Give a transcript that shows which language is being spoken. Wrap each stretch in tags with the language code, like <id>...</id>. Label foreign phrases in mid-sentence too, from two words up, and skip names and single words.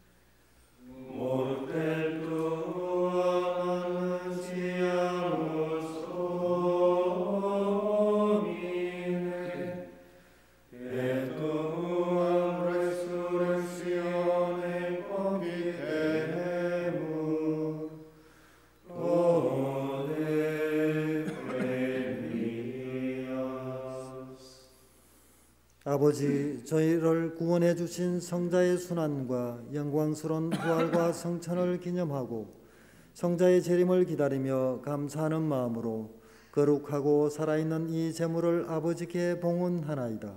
<la>Mortem tuam annunciamus Domine, et tuam resurrectionem confitemur,</la> <ko>아버지, 저희를 구원해 주신 성자의 순환과 영광스러운 부활과 성천을 기념하고 성자의 재림을 기다리며 감사하는 마음으로 거룩하고 살아있는 이 제물을 아버지께 봉헌하나이다.</ko>